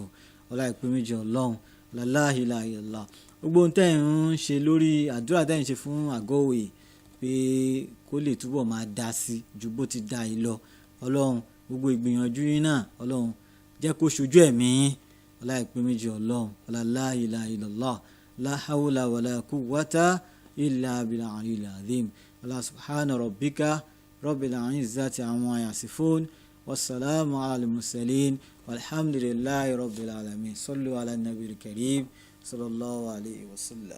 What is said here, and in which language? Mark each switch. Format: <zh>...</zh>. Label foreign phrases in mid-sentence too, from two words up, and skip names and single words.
<yo>Ọlá ìpè méjì Ọlọ́run,</yo> <ar>لا إله إلا الله.</ar> <yo>Gbogbo ohun tẹ́ ń ṣe lórí àdúrà tẹ́ ń ṣe fún Ago-Iwoy pé kó lè túbọ̀ máa dá sí ju bó ti dá yìí lọ. Ọlọ́run gbogbo ìgbìyànjú yín náà Ọlọ́run jẹ́ kó ṣojú ẹ̀mí yín. Ọlá ìpè méjì Ọlọ́run,</yo> <ar>لا إله إلا الله لا حول ولا قوة إلا بالله العظيم. الله سبحان ربك رب العزة عما يصفون والسلام على المرسلين والحمد لله رب العالمين. صلوا على النبي الكريم صلى الله عليه وسلم.</ar>